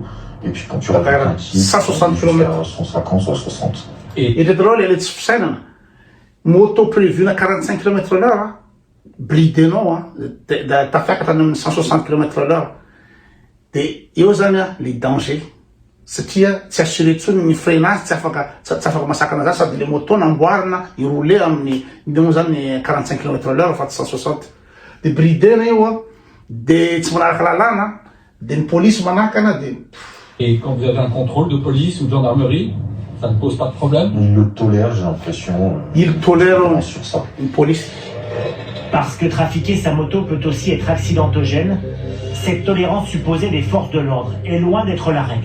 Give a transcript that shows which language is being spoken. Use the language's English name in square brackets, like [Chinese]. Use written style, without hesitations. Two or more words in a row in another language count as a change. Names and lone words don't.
[French] Et puis quand tu rajoutes un petit, 160 km. 150, 160. Et le drôle, elle est difficile. Moto prévue à 45 km/h. Bridé, non. T'as fait 160 km/h. Et aux années, les dangers. [Malagasy] Satria tsy assuré tsony ny freinage tsy afaka masakana zany sady [French] le moto [Malagasy] namboarina iroule amin'ny ino zany 45 km/h fa 160 de bridena io de tsy manaraka lalana de ny police manakana de. [French] Et quand vous avez un contrôle de police ou de gendarmerie, ça ne pose pas de problème? Il le tolère, j'ai l'impression. Il tolère sur ça. Une police. Parce que trafiquer sa moto peut aussi être accidentogène, cette tolérance supposée des forces de l'ordre est loin d'être la règle.